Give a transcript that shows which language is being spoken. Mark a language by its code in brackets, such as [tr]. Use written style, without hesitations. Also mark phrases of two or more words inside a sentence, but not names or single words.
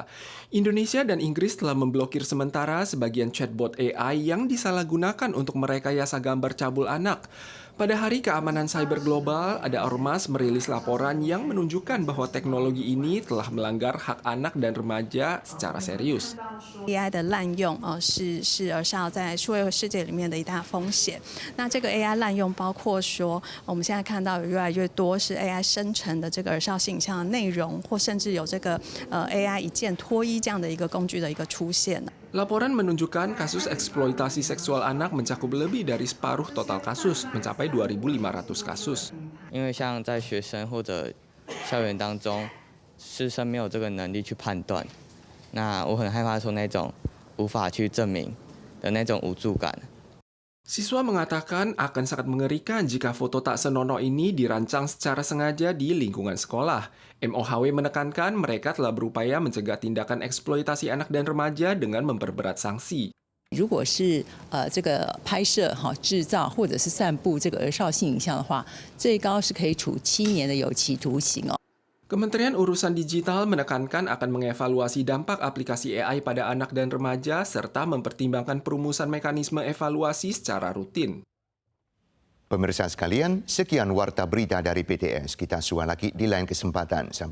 [id] Indonesia dan Inggris telah memblokir sementara sebagian chatbot AI yang disalahgunakan untuk merekayasa gambar cabul anak. Pada Hari Keamanan Cyber Global, ada ormas merilis laporan yang menunjukkan bahwa teknologi ini telah melanggar hak anak dan remaja secara serius. [zh] AI 的滥用是儿少在数位世界里面的一大风险。那这个 AI 滥用包括说，我们现在看到有越来越多是 AI 生成的这个儿少性向的内容，或甚至有这个AI 一键脱衣这样的一个工具的一个出现。 [id] Laporan menunjukkan kasus eksploitasi seksual anak mencakup lebih dari separuh total kasus, mencapai 2.500 kasus. [zh] 因为像在学生或者校园当中，师生没有这个能力去判断，那我很害怕说那种无法去证明的那种无助感。 [id] Siswa mengatakan akan sangat mengerikan jika foto tak senonoh ini dirancang secara sengaja di lingkungan sekolah. MOHW menekankan mereka telah berupaya mencegah tindakan eksploitasi anak dan remaja dengan memperberat sanksi. [zh] 如果是这个拍摄、制造或者是散布这个儿少性影像的话，最高是可以处7年的有期徒刑哦。 [id] Kementerian Urusan Digital menekankan akan mengevaluasi dampak aplikasi AI pada anak dan remaja serta mempertimbangkan perumusan mekanisme evaluasi secara rutin. Pemirsa sekalian, sekian warta berita dari PTS. Kita suah lagi di lain kesempatan.